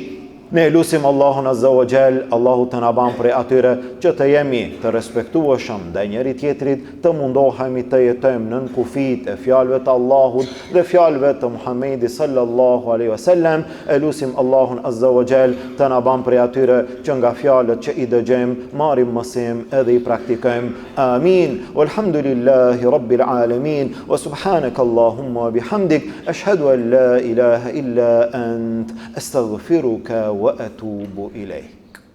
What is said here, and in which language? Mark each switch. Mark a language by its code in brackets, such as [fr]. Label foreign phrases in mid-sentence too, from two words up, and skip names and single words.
[sq] Ne lutim Allahun [ar] عز وجل, [sq] Allahu të na ban prej atyre që të jemi të respektueshëm ndaj njëri tjetrit, të mundohemi të jetojmë nën kufit e fjalëve të Allahut dhe fjalëve të Muhamedit [ar] صلى الله عليه وسلم. [sq] E lutim Allahun [ar] عز وجل [sq] të na ban prej atyre që nga fjalët që i dëgjojmë marrim mësim edhe i praktikojmë. Amin. [ar] والحمد لله رب العالمين. وسبحانك اللهم وبحمدك أشهد أن لا إله إلا أنت أستغفرك وأتوب إليه.